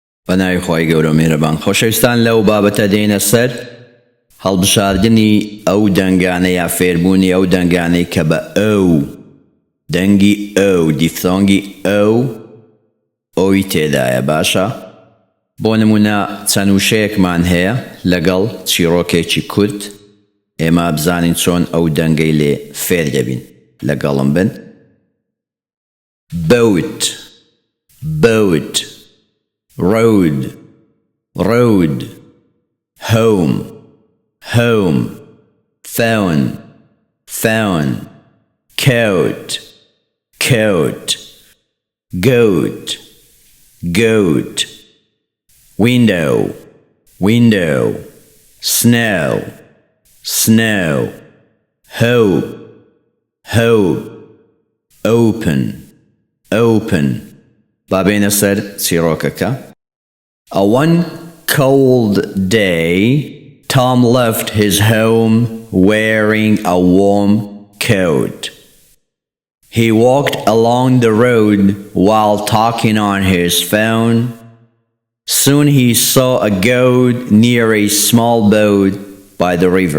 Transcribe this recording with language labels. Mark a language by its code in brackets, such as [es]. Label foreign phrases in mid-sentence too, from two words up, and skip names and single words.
[ckb] بەناوی خۆی گەورە میهرەبان. خۆشەویستان، لەو بابەتە دێنە سەر هەڵبژاردنی ئەو دەنگانە یا فێربوونی ئەو دەنگانەی کە بە ئەو دەنگی ئەو دیفتۆنگی ئەو ئەوی تێدایە. باشە؟ بۆ نمونە چەند وشەیەکمان هەیە لەگەڵ چیرۆکێکی کورت، ئێمە بزانین چۆن ئەو دەنگەی لێ فێر دەبین. لەگەڵم بن. [en] boat, boat, road, road, home, home, phone, phone, coat, coat, goat, goat, window, window, snow, snow, hope, hope, open, open. [ckb] بابێنە سەر چیرۆکەکە. [en] One cold day, Tom left his home wearing a warm coat. He walked along the road while talking on his phone. Soon he saw a goat near a small boat by the river.